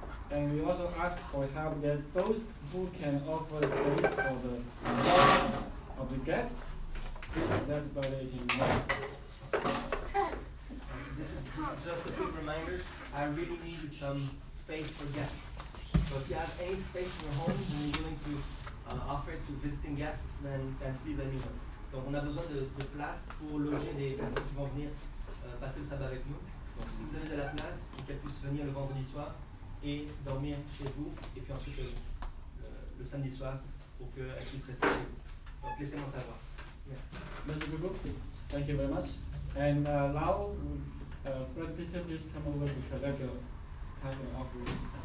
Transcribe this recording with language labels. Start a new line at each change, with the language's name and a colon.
English: And we also ask for help that those who can offer space for the lodging of the guests, please let Brother Etienne know. This is just a quick reminder. I really need some space for guests. So if you have any space in your home and you're willing to offer it to visiting guests, then please let me know.
French: Donc on a besoin de place pour loger les personnes qui vont venir passer le sabbat avec nous. Donc si vous avez de la place, pour qu'elles puissent venir le vendredi soir et dormir chez vous, et puis ensuite le samedi soir pour qu'elles puissent rester chez vous. Donc laissez-moi savoir. Merci. Merci beaucoup.
English: Thank you very much. And now, Brother Peter, please come over to collect your tithe and offering.